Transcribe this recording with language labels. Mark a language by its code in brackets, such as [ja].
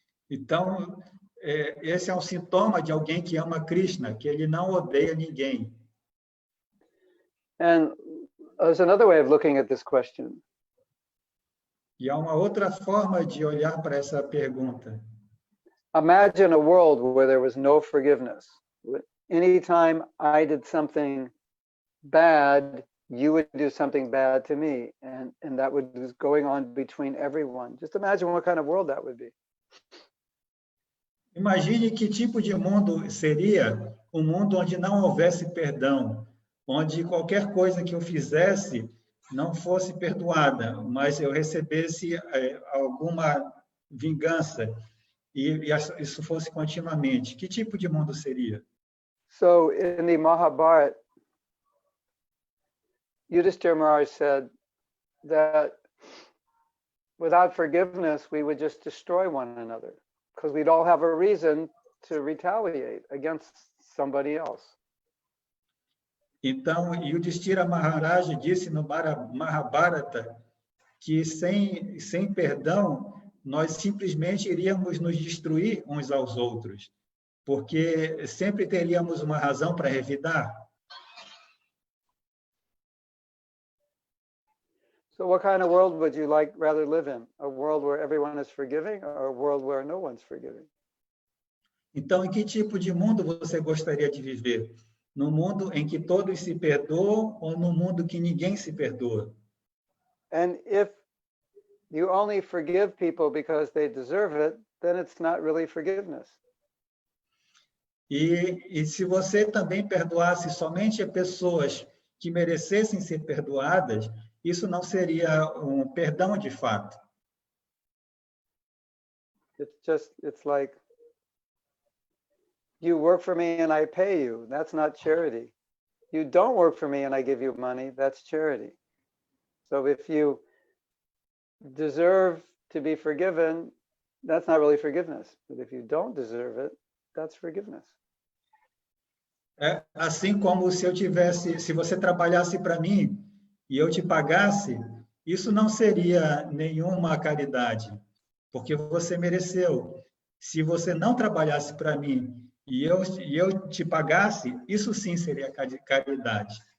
[pt] Então, esse é um sintoma de alguém que ama Krishna, que ele não odeia ninguém. [en] And there's another way of looking at this question. [pt] E há uma outra forma de olhar para essa pergunta. [en] Imagine a world where there was no forgiveness. Anytime I did something bad, you would do something bad to me, and that was going on between everyone. Just imagine what kind of world that would be. [pt] Imagine que tipo de mundo seria um mundo onde não houvesse perdão, onde qualquer coisa que eu fizesse não fosse perdoada, mas eu recebesse alguma vingança e isso fosse continuamente. Que tipo de mundo seria? [en] So in the Mahabharata, Yudhishthira Maharaj said that without forgiveness, we would just destroy one another, because we'd all have a reason to retaliate against somebody else. [pt] Então, Yudhishthira Maharaj disse no Mahabharata que sem perdão, nós simplesmente iríamos nos destruir uns aos outros, porque sempre teríamos uma razão para revidar. [en] So what kind of world would you rather live in? A world where everyone is forgiving, or a world where no one's forgiving? [pt] Então, em que tipo de mundo você gostaria de viver? No mundo em que todos se perdoam ou no mundo que ninguém se perdoa? [en] And if you only forgive people because they deserve it, then it's not really forgiveness. [pt] E se você também perdoasse somente a pessoas que merecessem ser perdoadas, isso não seria um perdão de fato. [en] It's like you work for me and I pay you. That's not charity. You don't work for me and I give you money. That's charity. So if you deserve to be forgiven, that's not really forgiveness. But if you don't deserve it, that's forgiveness. [pt] É assim como se você trabalhasse para mim e eu te pagasse, isso não seria nenhuma caridade, porque você mereceu. Se você não trabalhasse para mim e eu te pagasse, isso sim seria caridade.